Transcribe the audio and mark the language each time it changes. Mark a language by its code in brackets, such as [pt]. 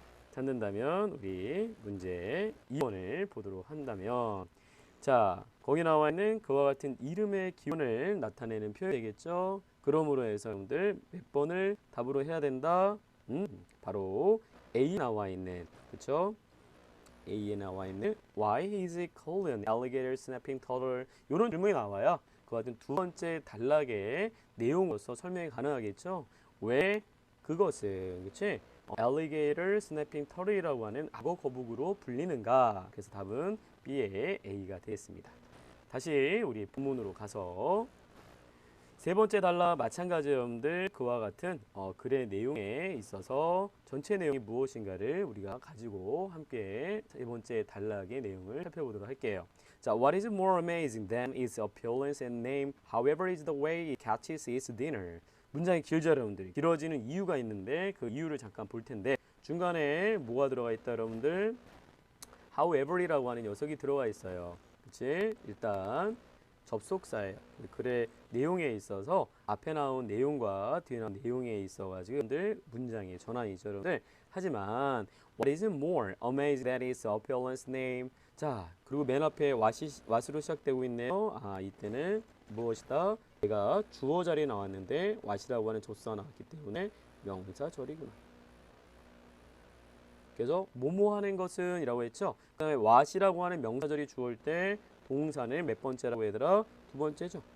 [ko] 찾는다면 우리 문제 2번을 보도록 한다면 자, 거기 나와 있는 그와 같은 이름의 기원을 나타내는 표현이겠죠. 그러므로 해서 여러분들 몇 번을 답으로 해야 된다? 바로 A 나와 있는, 그렇죠? A에 나와 있는 [en] Why is it called an alligator snapping turtle? [ko] 이런 질문이 나와요. 그와 같은 두 번째 단락의 내용으로서 설명이 가능하겠죠. 왜 그것은, 그렇지? alligator snapping turtle이라고 하는 악어 거북으로 불리는가? 그래서 답은 B의 A가 되겠습니다. 다시 우리 본문으로 가서 세 번째 단락 마찬가지 여러분들 그와 같은 글의 내용에 있어서 전체 내용이 무엇인가를 우리가 가지고 함께 세 번째 단락의 내용을 살펴보도록 할게요. [en] 자, what is more amazing than its appearance and name, however is the way it catches its dinner. [ko] 문장이 길죠 여러분들. 길어지는 이유가 있는데 그 이유를 잠깐 볼 텐데 중간에 뭐가 들어가 있다 여러분들? however이라고 하는 녀석이 들어가 있어요. 그치? 일단 접속사예요. 글의 내용에 있어서 앞에 나온 내용과 뒤에 나온 내용에 있어가지고 여러분들 문장의 전환이죠 여러분들. 하지만 [en] what is more amazing than its appearance name. [ko] 자, 그리고 맨 앞에 what으로 시작되고 있네요. 아, 이때는 무엇이다? 얘가 주어 자리에 나왔는데 what이라고 하는 접수가 나왔기 때문에 명사 절이구나. 그래서 뭐뭐 하는 것은 이라고 했죠. 그 다음에 what이라고 하는 명사절이 주어일 때 동사는 몇 번째라고 얘들아? 두 번째죠.